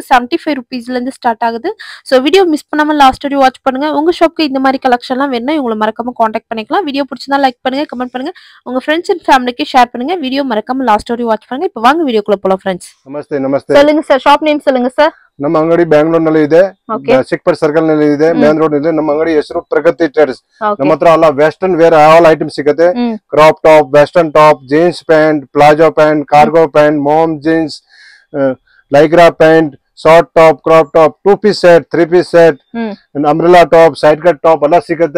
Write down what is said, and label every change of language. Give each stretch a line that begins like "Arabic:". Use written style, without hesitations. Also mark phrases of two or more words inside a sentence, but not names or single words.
Tamil: 75 rupeesல இருந்து ஸ்டார்ட் ஆகுது. ஸோ
English: video miss
Tamil: பண்ணாம லாஸ்ட் வரையும் வாட்ச் பண்ணுங்க. உங்க ஷாப்க்கு இந்த மாதிரி கலெக்ஷன்லாம் வேணும்னா உங்களை மறக்காம காண்டாக்ட் பண்ணிக்கலாம். வீடியோ பிடிச்சிருந்தா லைக் பண்ணுங்க, கமெண்ட் பண்ணுங்க, உங்க
English: friends and family
Tamil: ஷேர் பண்ணுங்க. வீடியோ மறக்காம லாஸ்ட் வரையும் வாட்ச் பண்ணுங்க. இப்போ வாங்க வீடியோக்குள்ள போலாம் ஃப்ரெண்ட்ஸ். நமஸ்தே சொல்லுங்க சார்,
English: shop name
Tamil: சொல்லுங்க சார்.
Kannada: ನಮ್ಮ ಅಂಗಡಿ ಬ್ಯಾಂಗ್ಳೂರ್ ನಲ್ಲಿ ಇದೆ, ಚಿಕ್ಪೇಟ್ ಸರ್ಕಲ್ ನಲ್ಲಿ ಇದೆ,
English: main road
Kannada: ಇದೆ. ನಮ್ಮ ಅಂಗಡಿ ಹೆಸರು ಪ್ರಗತಿ ಟ್ರೇಡರ್ಸ್. ನಮ್ಮ ಹತ್ರ ಎಲ್ಲ
English: western wear all item. ಸಿಗುತ್ತೆ. crop top, western top, jeans pant, palazzo pant, cargo pant, mom jeans, lycra pant, short top, crop top, 2 piece set, 3 piece set, umbrella top, side cut top
Kannada: ಎಲ್ಲ ಸಿಗುತ್ತೆ.